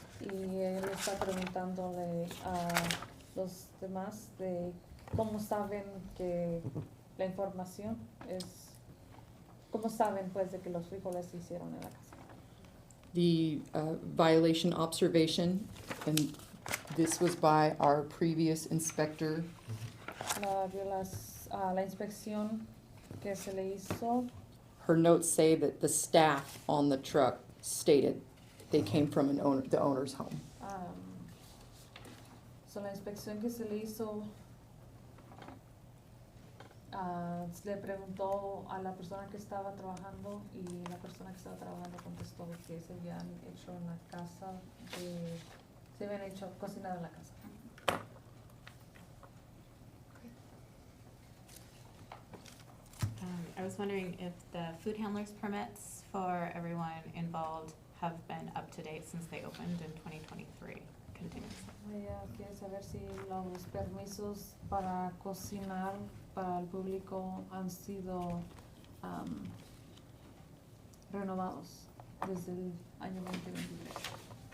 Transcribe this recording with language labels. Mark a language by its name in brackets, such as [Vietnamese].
[Spanish] Y él está preguntándole a los demás de cómo saben que la información es, cómo saben pues de que los frijoles se hicieron en la casa. [English] The violation observation, and this was by our previous inspector. [Spanish] La inspección que se le hizo, [English] Her notes say that the staff on the truck stated they came from the owner's home. [Spanish] so la inspección que se le hizo, le preguntó a la persona que estaba trabajando y la persona que estaba trabajando contestó que se habían hecho en la casa, se habían hecho cocinado en la casa. [English] I was wondering if the food handlers permits for everyone involved have been up to date since they opened in 2023 continuously. [Spanish] Ella quiere saber si los permisos para cocinar para el público han sido renovados desde el año 2023.